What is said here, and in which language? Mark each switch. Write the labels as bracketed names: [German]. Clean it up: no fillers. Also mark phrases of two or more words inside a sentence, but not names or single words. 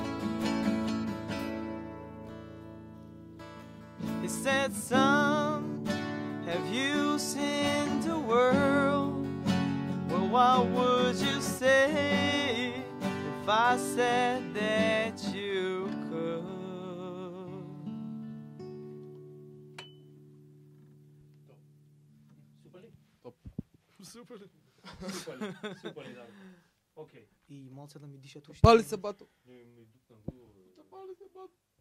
[English] He said, son, have you seen the world? Well, what would you say if I said that you could? [Macedonian] Супер, да. Окей. И малце да ми дишат уште. Пали се бато. Пали се бато.